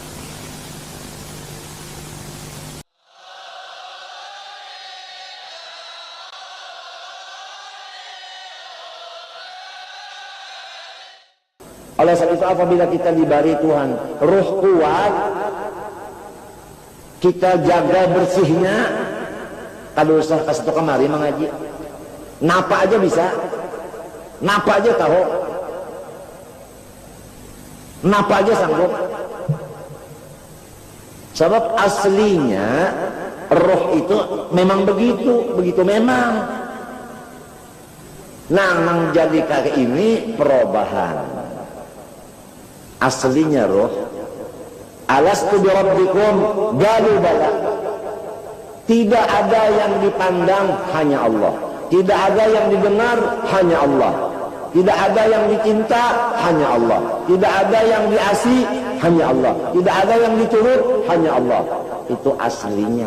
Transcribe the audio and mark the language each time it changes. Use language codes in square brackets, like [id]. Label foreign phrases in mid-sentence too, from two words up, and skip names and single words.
[id] Oleh sebab itu apabila kita diberi Tuhan ruh kuat, kita jaga bersihnya, kalau usah kasih itu kemari mengaji, [bjn] napa aja bisa, napa aja tahu, napa aja sanggup. [id] Sebab aslinya roh itu memang begitu memang. [bjn] Nang jadi kayak ini perubahan. [id] Aslinya roh, [ar] ألست بربكم قالوا بلى. [id] Tidak ada yang dipandang, hanya Allah. Tidak ada yang didengar, hanya Allah. Tidak ada yang dicinta, hanya Allah. Tidak ada yang diasihi, hanya Allah. Tidak ada yang diturut, hanya Allah. Itu aslinya.